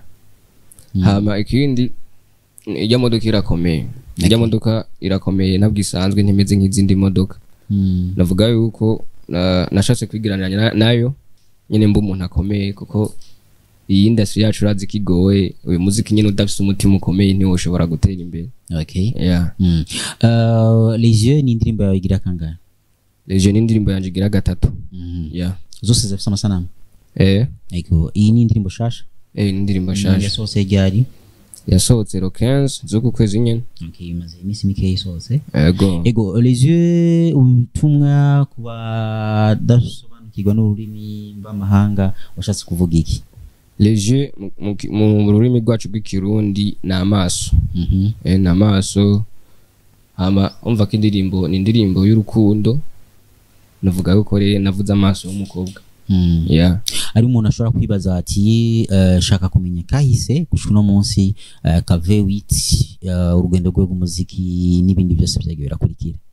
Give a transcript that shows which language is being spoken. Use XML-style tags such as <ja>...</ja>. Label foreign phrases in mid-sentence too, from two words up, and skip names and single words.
<rn>Hama ikindi rya modoka irakomeye. Rya modoka irakomeye nabwo isanzwe ntimeze nk'izindi modoka. Navuga yuko nashatse kwigiranira nayo nyine mbu umuntu akomeye, kuko iyi industry yacu urazi kigoye. Uyu muziki nyine udafise umutima ukomeye ntiwo ushobora gutera imbere. Okay. Yeah. Les Yeux ni indirimbo yawe igira kangahe? Les Yeux ni indirimbo yanje igira gatatu. Yeah. Zose zifite amasanamu? Ego, iyi ni indirimbo shasha? Ni indirimbo shasha. Yasohotse ryari? Yasohotse 15 z'uku kwezi nyene. Okay, imaze iminsi mike yasohotse. Ego, Les Yeux ubutumwa kuba dasobanukirwa n'ururimi mvamahanga washatse kuvuga iki? Les Yeux mu rurimi rwacu rw'ikirundi na amaso. Na amaso. Hama umva ko indirimbo ni indirimbo y'urukundo. Navuga yuko rero navuze amaso y'umukobwa. Yeah. Ari umuntu ashobora kwibaza ati shaka kumenya kahise gushika no munsi ka V8 urugendo rwe rw'umuziki n'ibindi byose byagiye birakurikira.</rn>